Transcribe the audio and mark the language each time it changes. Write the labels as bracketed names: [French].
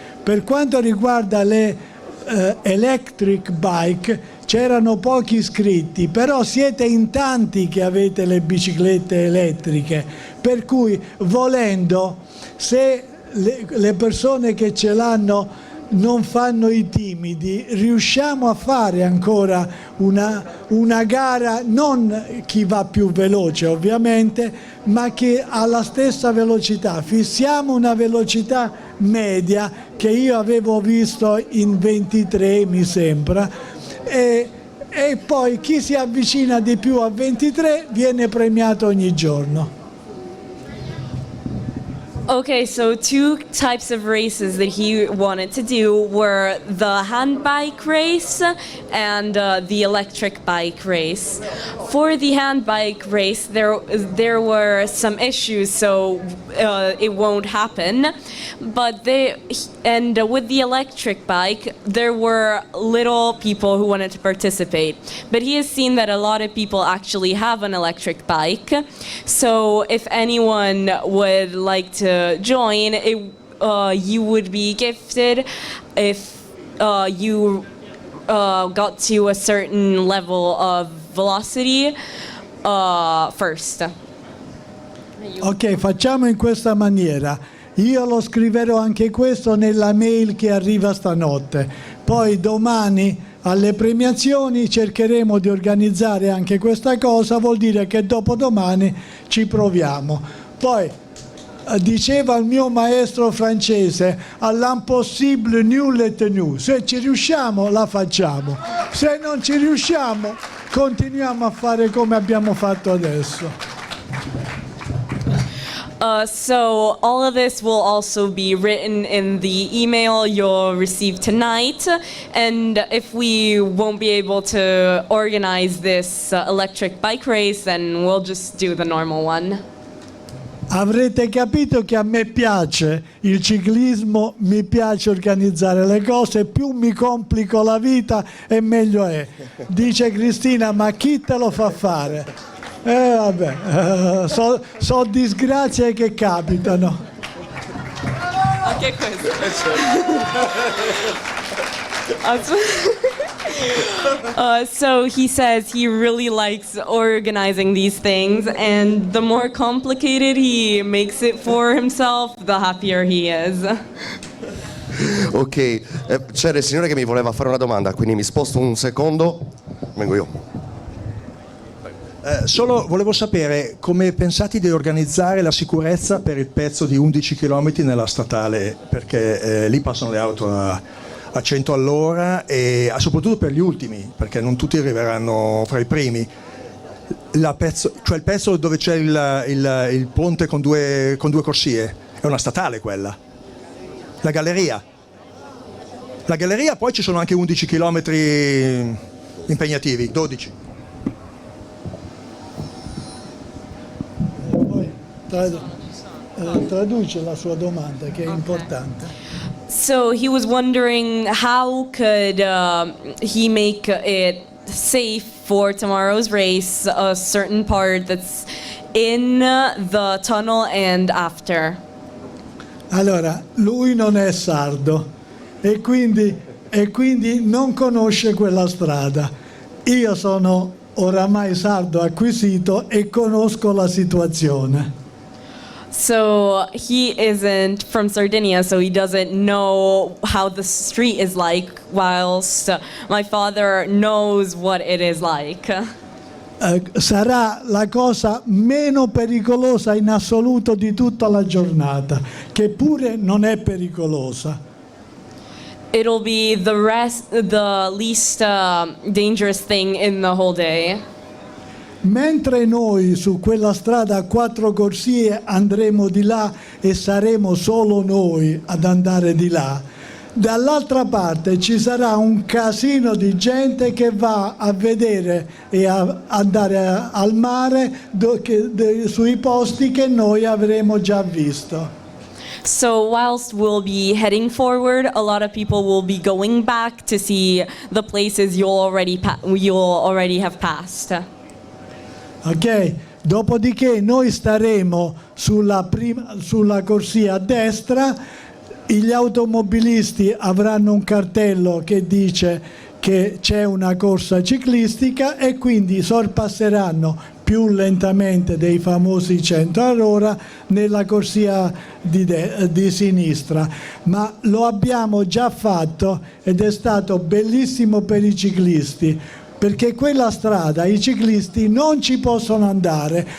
[Italian] Per quanto riguarda le electric bike c'erano pochi iscritti, però siete in tanti che avete le biciclette elettriche, per cui volendo, se le persone che ce l'hanno non fanno i timidi, riusciamo a fare ancora una gara, non chi va più veloce ovviamente, ma chi ha la stessa velocità. Fissiamo una velocità media che io avevo visto in 23 mi sembra, e poi chi si avvicina di più a 23 viene premiato ogni giorno. [English] Okay, so two types of races that he wanted to do were the hand bike race and the electric bike race. For the hand bike race, there were some issues, so it won't happen. But with the electric bike, there were little people who wanted to participate. But he has seen that a lot of people actually have an electric bike. So if anyone would like to join, you would be gifted if you got to a certain level of velocity first. [Italian] Ok, facciamo in questa maniera. Io lo scriverò anche questo nella mail che arriva stanotte. Poi domani alle premiazioni cercheremo di organizzare anche questa cosa, vuol dire che dopodomani ci proviamo. Poi diceva il mio maestro francese, [French] all'impossible nul est tenu. [Italian] Se ci riusciamo la facciamo, se non ci riusciamo continuiamo a fare come abbiamo fatto adesso. [English] So all of this will also be written in the email you'll receive tonight, and if we won't be able to organize this electric bike race, then we'll just do the normal one. [Italian] Avrete capito che a me piace il ciclismo, mi piace organizzare le cose, più mi complico la vita e meglio è. Dice Cristina, ma chi te lo fa fare? Vabbè, so disgrazie che capitano. Anche questo. [English] So he says he really likes organizing these things, and the more complicated he makes it for himself, the happier he is. [Italian] Ok, c'era il signore che mi voleva fare una domanda, quindi mi sposto un secondo, vengo io. Solo volevo sapere come pensate di organizzare la sicurezza per il pezzo di 11 km nella statale, perché lì passano le auto a 100 all'ora e soprattutto per gli ultimi, perché non tutti arriveranno fra i primi. Il pezzo dove c'è il ponte con due corsie, è una statale quella. La galleria, poi ci sono anche 11 km impegnativi, 12. Traduce la sua domanda che è importante. [English] So he was wondering how could he make it safe for tomorrow's race, a certain part that's in the tunnel and after. [Italian] Allora, lui non è sardo e quindi non conosce quella strada. Io sono oramai sardo acquisito e conosco la situazione. [English] So he isn't from Sardinia, so he doesn't know how the street is like, whilst my father knows what it is like. [Italian] Sarà la cosa meno pericolosa in assoluto di tutta la giornata, che pure non è pericolosa. [English] It'll be the least dangerous thing in the whole day. [Italian] Mentre noi su quella strada a 4 corsie andremo di là e saremo solo noi ad andare di là, dall'altra parte ci sarà un casino di gente che va a vedere e a andare al mare sui posti che noi avremo già visto. [English] So whilst we'll be heading forward, a lot of people will be going back to see the places you'll already have passed. [Italian] Ok, dopodiché noi staremo sulla corsia a destra, gli automobilisti avranno un cartello che dice che c'è una corsa ciclistica e quindi sorpasseranno più lentamente dei famosi 100 all'ora nella corsia di sinistra, ma lo abbiamo già fatto ed è stato bellissimo per i ciclisti, perché quella strada i ciclisti non ci possono andare.